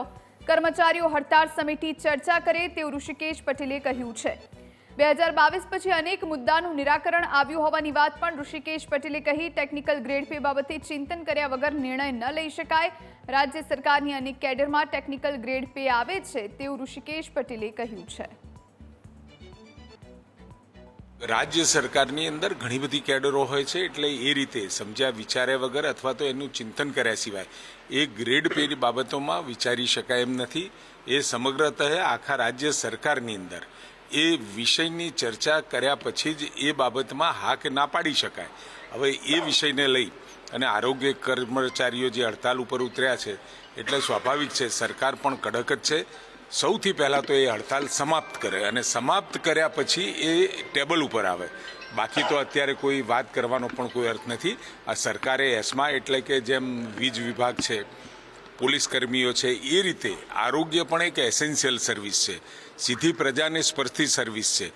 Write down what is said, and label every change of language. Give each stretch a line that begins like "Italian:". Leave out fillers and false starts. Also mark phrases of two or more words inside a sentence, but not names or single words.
Gujarati: કર્મચારીઓ હડતાળ સમેટી ચર્ચા કરે તેવું ઋષિકેશ પટેલે કહ્યું છે। 2022 પછી અનેક મુદ્દાનું નિરાકરણ આવ્યું હોવાની વાત પણ ઋષિકેશ પટેલે કહી।
English: technical grade pay
Gujarati: બાબતે ચિંતન કર્યા વગર નિર્ણય ન લઈ શકાય। રાજ્ય સરકારની અનેક કેડરમાં
English: technical grade pay
Gujarati: આવે છે તેવું ઋષિકેશ પટેલે કહ્યું છે। રાજ્ય સરકારની અંદર ઘણી બધી કેડરો હોય છે એટલે એ રીતે સમજ્યા વિચાર્યા વગર અથવા તો એનું ચિંતન કર્યા સિવાય એ
English: grade payની
Gujarati: બાબતોમાં વિચારી શકાય એમ નથી। એ સમગ્રતઃ આખા રાજ્ય સરકારની અંદર એ વિષયની ચર્ચા કર્યા પછી જ એ બાબતમાં હા કે ના પાડી શકાય। હવે એ વિષયને લઈ અને આરોગ્ય કર્મચારીઓ જે હડતાલ ઉપર ઉતર્યા છે એટલે સ્વાભાવિક છે સરકાર પણ કડક જ છે। સૌથી પહેલાં તો એ હડતાલ સમાપ્ત કરે અને સમાપ્ત કર્યા પછી એ ટેબલ ઉપર આવે। બાકી તો અત્યારે કોઈ વાત કરવાનો પણ કોઈ અર્થ નથી। આ સરકારે એસ્મા એટલે કે જેમ વીજ વિભાગ છે, પોલીસ કર્મીઓ છે, એ રીતે આરોગ્ય પણ એક
English: essential service
Gujarati: છે, સીધી પ્રજાને સ્પર્શતી સર્વિસ છે।